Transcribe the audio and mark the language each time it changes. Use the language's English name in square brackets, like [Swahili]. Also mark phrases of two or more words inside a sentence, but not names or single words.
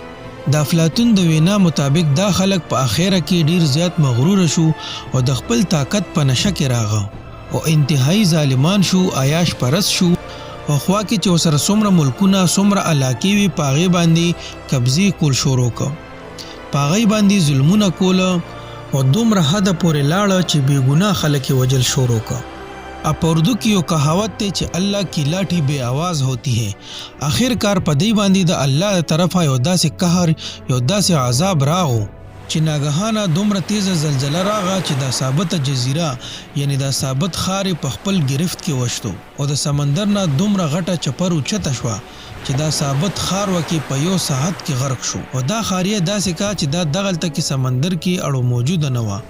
[Pashto] د افلاطون د وینا مطابق دا خلک په اخره کې ډیر زیات مغرور شو او د خپل طاقت په نشه کې راغه او انتهایی ظالمان شو، عیاش پرست شو او خوا کې چې ورسره څومره ملکونه، څومره علاقې وي په هغې باندې قبضې کول شروع کړه، په هغې باندې ظلمونه کوله او دومره حده پورې لاړه چې بې ګناه خلک یې وجل شروع کړه. په اردو کې یو کهاوت دی چې [Urdu] الله کی لاٹھی بے آواز ہوتی ہے. [Pashto] آخر کار په دې باندې د الله طرفه یو داسې قهر، یو داسې عذاب راغو چې ناګهانه دومره تیزه زلزله راغه چې دا ثابته جزیره یعنی دا ثابت ښار په خپل گرفت کې وشتو او د سمندر نه دومره غټه چپر اوچته شوه چې دا ثابت ښار وکې په یو ساعت کې غرق شو او دا ښاریه داسې کا چې دا دغلته کې سمندر کې اړو موجوده نه وه.